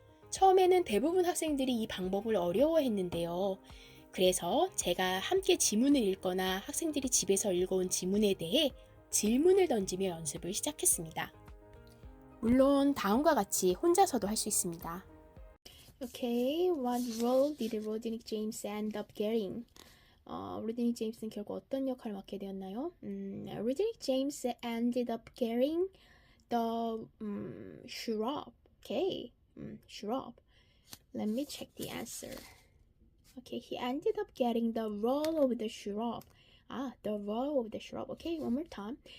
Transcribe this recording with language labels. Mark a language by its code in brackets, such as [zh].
[ko] 처음에는 대부분 학생들이 이 방법을 어려워했는데요. 그래서 제가 함께 지문을 읽거나 학생들이 집에서 읽어온 지문에 대해 질문을 던지며 연습을 시작했습니다. 물론 다음과 같이 혼자서도 할 수 있습니다. [en] Okay, what role did Rodney James end up getting? [ko] 로드니 제임스는 결국 어떤 역할을 맡게 되었나요? [en] 로드니 제임스 ended up getting the shrub. Okay, shrub. Let me check the answer. Okay, he ended up getting the role of the shrub. The role of the shrub. Okay, one more time.